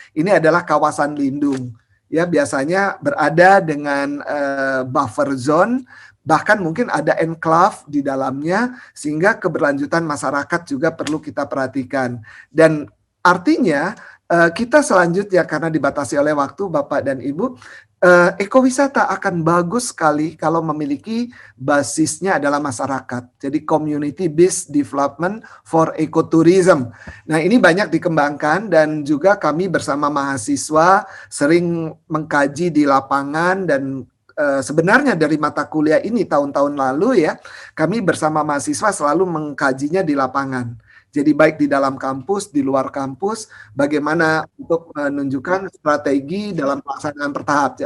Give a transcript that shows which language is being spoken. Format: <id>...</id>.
<id>Ini adalah kawasan lindung. Ya, biasanya berada dengan buffer zone, bahkan mungkin ada enclave di dalamnya, sehingga keberlanjutan masyarakat juga perlu kita perhatikan. Dan artinya kita selanjutnya, karena dibatasi oleh waktu Bapak dan Ibu, ekowisata akan bagus sekali kalau memiliki basisnya adalah masyarakat.</id> <en>Jadi community based development for ecotourism.</en> <id>Nah, ini banyak dikembangkan dan juga kami bersama mahasiswa sering mengkaji di lapangan. Dan sebenarnya dari mata kuliah ini tahun-tahun lalu ya, kami bersama mahasiswa selalu mengkajinya di lapangan. Jadi baik di dalam kampus, di luar kampus, bagaimana untuk menunjukkan strategi dalam pelaksanaan bertahap.</id>